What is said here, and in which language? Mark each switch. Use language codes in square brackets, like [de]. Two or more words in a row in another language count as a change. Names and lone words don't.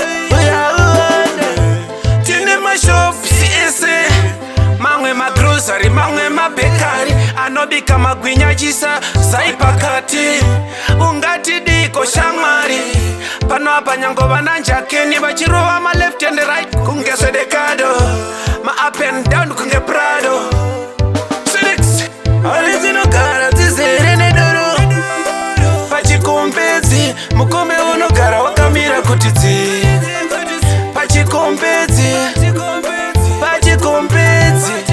[sn] Uya uone. Tine mashopusi ese, mamwe magrocery, mamwe mabhekari. Anobika magwinya achisa zai pakati. Ungati diko shamwari. Pano apa nyango vana njakeni vachirova ma [en] left and right. [sn] Kunge Zedekado, ma [en] up and down [sn] kunge Prado. Felix, hari dzinogara dzizere nedoro. Pachikombezi, mukombe unogara wakamira kuti dzi. Pachikombezi, pachikombezi.